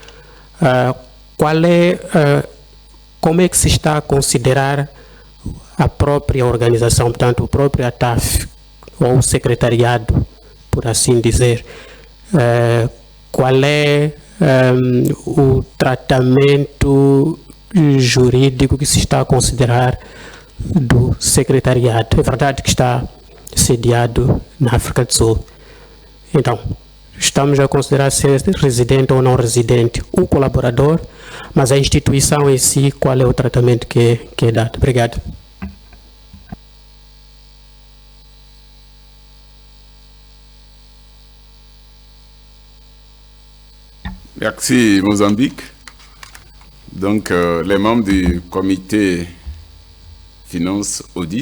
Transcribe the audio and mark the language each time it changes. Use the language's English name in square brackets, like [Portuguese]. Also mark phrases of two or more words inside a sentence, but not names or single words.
[Portuguese] como é que se está a considerar a própria organização, portanto, o próprio Ataf, ou o secretariado, por assim dizer, qual é o tratamento jurídico que se está a considerar do secretariado? É verdade que está sediado na África do Sul. Então, estamos a considerar ser residente ou não residente o colaborador, mas a instituição em si, qual é o tratamento que é dado? Obrigado. [French] Merci Mozambique. Donc les membres du comité finance audit.